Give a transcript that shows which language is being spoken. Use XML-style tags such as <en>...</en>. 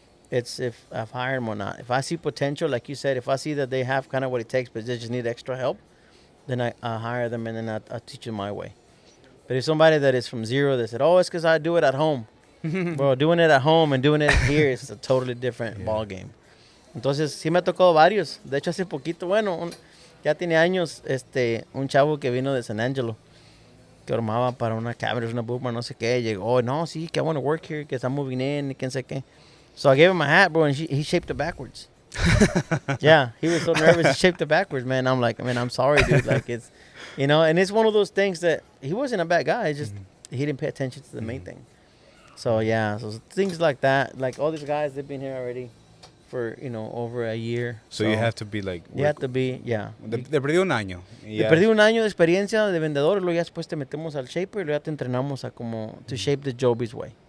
<en>It's if I've hired them or not. If I see potential, like you said, if I see that they have kind of what it takes, but they just need extra help, then I hire them and then I teach them my way. But if somebody that is from zero, that said, "Oh, it's because I do it at home," bro, doing it at home and doing it here is a totally different ball game.</en> <es>Entonces sí me ha tocado varios. De hecho hace poquito, bueno, ya tiene años, un chavo que vino de San Angelo que armaba para una cámara, una boomer, no sé qué, llegó, no, sí, que</es> <en>I want to work here,</en> <es>que está</es> <en>moving in,</en> <es>que no sé qué.</es> <en>So I gave him a hat, bro, and he shaped it backwards. Yeah, he was so nervous, he shaped it backwards, man. I'm like, man, I'm sorry, dude. Like, it's, and it's one of those things that he wasn't a bad guy. It's just he didn't pay attention to the main thing. So, yeah, so things like that. Like, all these guys, they've been here already for, over a year. So you have to be like... You have to be, yeah.</en> <es>De perdí un año. Te perdí un año de experiencia de vendedor y luego ya después te metemos al shaper y luego ya te entrenamos a como</es> <en>to shape the Joby's way.</en>